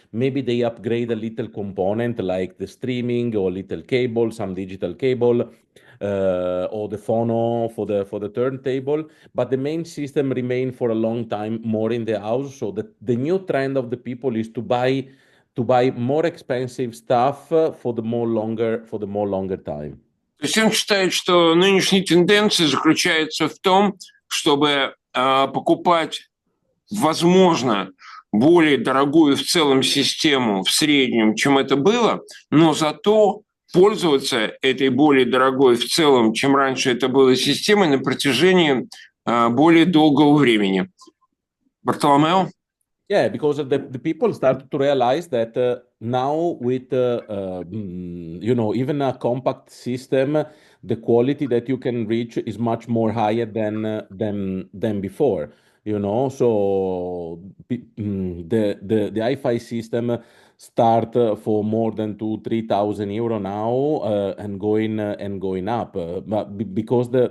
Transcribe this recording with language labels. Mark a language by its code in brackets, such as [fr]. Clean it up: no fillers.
[en] Maybe they upgrade a little component like the streaming or little cable, some digital cable, or the phono for the turntable, but the main system remain for a long time more in the house. So the new trend of the people is to buy more expensive stuff for the more longer time. [ru] То есть он считает, что нынешняя тенденция заключается в том, чтобы покупать, возможно, более дорогую в целом систему в среднем, чем это было, но зато пользоваться этой более дорогой в целом, чем раньше это было, системой на протяжении более долгого времени. Бартоломео? [en] Yeah, because the people start to realize that now with you know, even a compact system, the quality that you can reach is much more higher than before. You know, so the hi-fi system start for more than 2,000-3,000 euro now and going up, but because